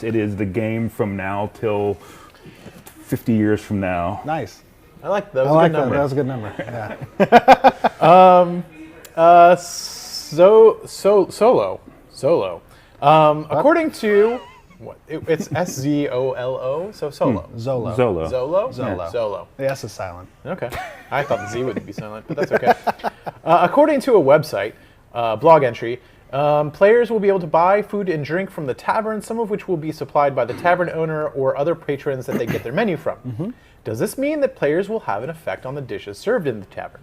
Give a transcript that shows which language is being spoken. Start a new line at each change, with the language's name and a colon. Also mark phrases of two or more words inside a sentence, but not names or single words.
English: It is the game from now till 50 years from now. Nice. I like that. I like that. That was a good number. Yeah. Solo. According to it's SZOLO, so solo. Zolo. Zolo. Zolo? Zolo. Zolo. The S is silent. Okay. I thought the Z would be silent, but that's okay. According to a website, blog entry, players will be able to buy food and drink from the tavern, some of which will be supplied by the tavern owner or other patrons that they get their menu from. Does this mean that players will have an effect on the dishes served in the tavern?